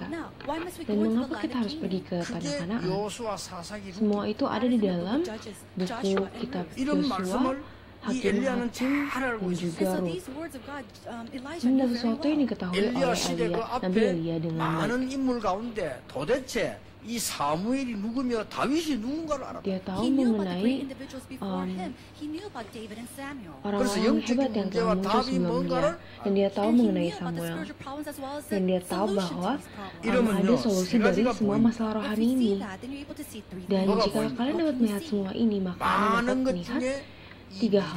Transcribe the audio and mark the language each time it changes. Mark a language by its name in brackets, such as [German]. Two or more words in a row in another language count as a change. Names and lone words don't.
[Indonesian] Dan mengapa kita harus pergi ke tanah Kanaan? Semua itu ada di dalam buku kitab Yosua, Hakim-Hakim, dan juga Rut. Ini adalah sesuatu yang diketahui oleh Nabi Elia dengan baik. [Korean] 이 사무엘이 누구며 다윗이 누군가를 알았다. [Indonesian] Dia tahu mengenai orang-orang hebat yang telah muncul sebelumnya, dan dia tahu mengenai Samuel, dan dia tahu bahwa ada solusi dari semua masalah rohani ini. Dan jika kalian dapat melihat semua ini, maka Anda dapat melihat 3 hal.